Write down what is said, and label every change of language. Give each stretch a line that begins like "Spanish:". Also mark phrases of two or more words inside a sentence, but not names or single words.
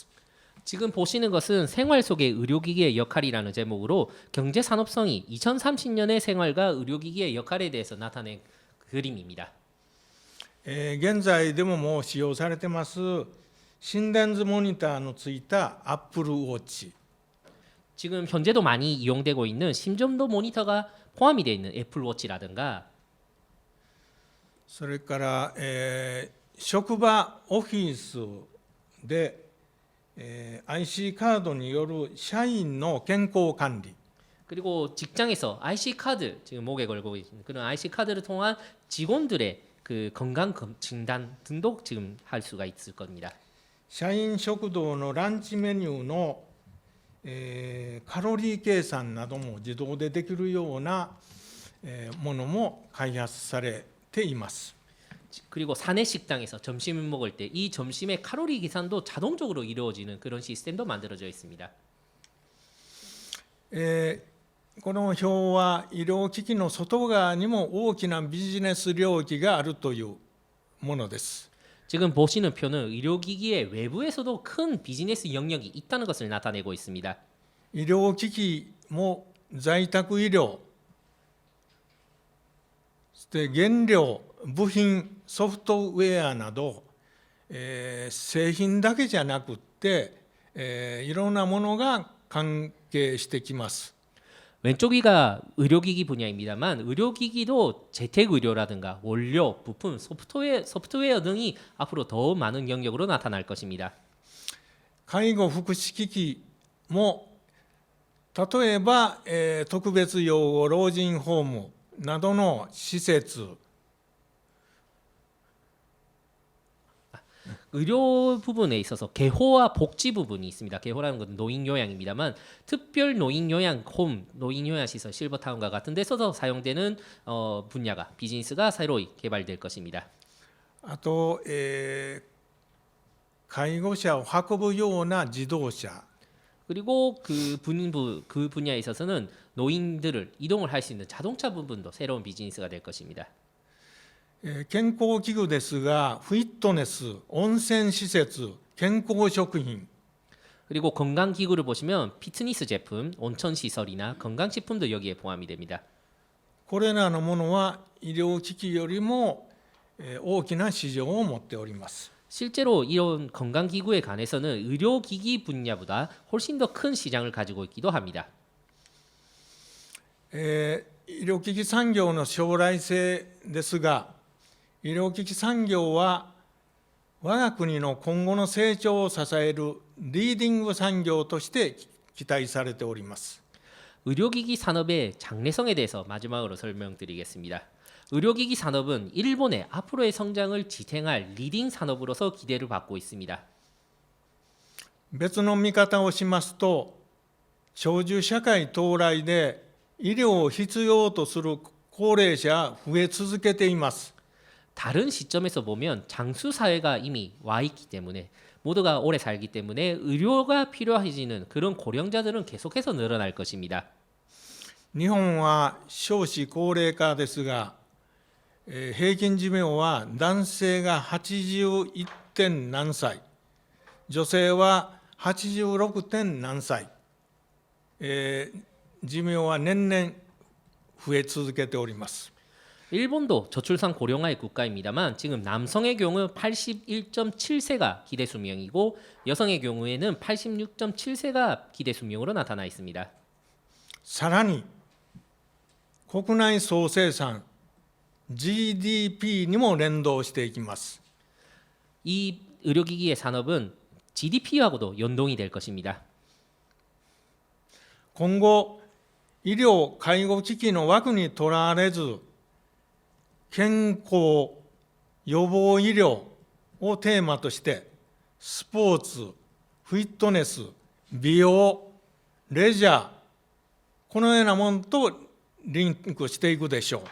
Korean: 지금 보시는 것은 생활 속의 의료기기의 역할이라는 제목으로 경제산업성이 2030년의 생활과 의료기기의 역할에 대해서 나타낸 그림입니다.
Japanese: 現在でももう使用されてます心電図モニターのついたアップルウォッチ、
Korean: 지금 현재도 많이 이용되고 있는 심전도 모니터가 포함이 되어 있는 애플워치라든가
Japanese: それから、職場オフィスで、IC カードによる社員の健康管理、
Korean: 그리고 직장에서 IC 카드 지금 목에 걸고 있는 그런 IC 카드를 통한 직원들의 그 건강 진단 등도 지금 할 수가 있을 겁니다.
Japanese: 社員食堂のランチメニューの、カロリー計算なども自動でできるような、ものも開発されています。
Korean: 그리고 사내 식당에서 점심을 먹을 때 이 점심의 칼로리 계산도 자동적으로 이루어지는 그런 시스템도 만들어져 있습니다.
Japanese: この表は医療機器の外側にも大きなビジネス領域があるというものです。
Korean: 지금 보시는 표는 의료기기의 외부에서도 큰 비즈니스 영역이 있다는 것을 나타내고 있습니다.
Japanese: 医療機器も在宅医療、そして原料、部品、ソフトウェアなど、製品だけじゃなくって、いろんなものが関係してきます。
Korean: 왼쪽 위가 의료기기 분야입니다만 의료기기도 재택의료라든가 원료, 부품, 소프트웨어 등이 앞으로 더 많은 영역으로 나타날 것입니다.
Japanese: 介護福祉機器も例えば、特別養護老人ホームなどの施設、
Korean: 의료 부분에 있어서 개호와 복지 부분이 있습니다. 개호라는 건 노인 요양입니다만 특별 노인 요양 홈, 노인 요양 시설 실버타운과 같은 데서도 사용되는 분야가 비즈니스가 새로이 개발될 것입니다.
Japanese: あと、介護者を運ぶような自動車、
Korean: 그리고 그 분야에 있어서는 노인들을 이동을 할 수 있는 자동차 부분도 새로운 비즈니스가 될 것입니다.
Japanese: 健康器具ですがフィットネス、温泉施設、健康食品、
Korean: 그리고 건강기구를 보시면 피트니스 제품, 온천 시설이나 건강식품도 여기에 포함이 됩니다.
Japanese: これらのものは医療機器よりも大きな市場を持っております。
Korean: 실제로 이런 건강기구에 관해서는 의료기기 분야보다 훨씬 더 큰 시장을 가지고 있기도 합니다.
Japanese: 医療機器産業の将来性ですが、医療機器産業は我が国の今後の成長を支えるリーディング産業として期待されております。
Korean: 의료기기 산업의 장래성에 대해서 마지막으로 설명드리겠습니다. 의료기기 산업은 일본의 앞으로의 성장을 지탱할 리딩 산업으로서 기대를 받고 있습니다.
Japanese: 別の見方をしますと、長寿社会到来で医療を必要とする高齢者が増え続けています。
Korean: 다른 시점에서 보면 장수 사회가 이미 와 있기 때문에 모두가 오래 살기 때문에 의료가 필요해지는 그런 고령자들은 계속해서 늘어날 것입니다.
Japanese: 日本は少子高齢化ですが、平均寿命は男性が81点何歳、女性は 86. 点何歳、寿命は年々増え続けております。
Korean: 일본도 저출산 고령화의 국가입니다만 지금 남성의 경우 81.7세가 기대 수명이고 여성의 경우에는 86.7세가 기대 수명으로 나타나 있습니다.
Japanese: さらに国内総生産 GDP にも連動していきます。
Korean: 이 의료기기의 산업은 GDP하고도 연동이 될 것입니다.
Japanese: 今後医療介護機器の枠にとらわれず健康予防医療をテーマとしてスポーツ、フィットネス、美容、レジャーこのようなものとリンクしていくでしょう。